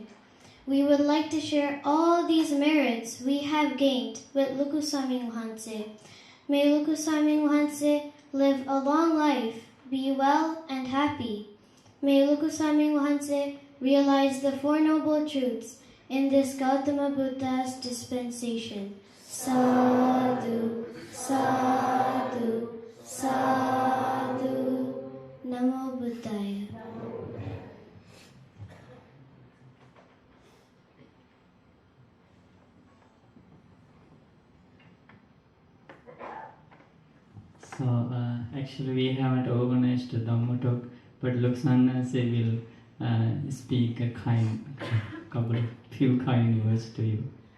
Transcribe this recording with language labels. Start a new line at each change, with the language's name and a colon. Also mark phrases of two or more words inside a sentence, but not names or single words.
English: We would like to share all these merits we have gained with Lokusami Wahanse. May Lokusami Wahanse live a long life, be well and happy. May Lokusami Wahanse realize the 4 Noble Truths in this Gautama Buddha's dispensation.
Pali: Sadhu, sadhu, sadhu. Namo Buddhaya.
English: So actually we haven't organized a Dhamma talk, but Luxana will speak a few kind words to you.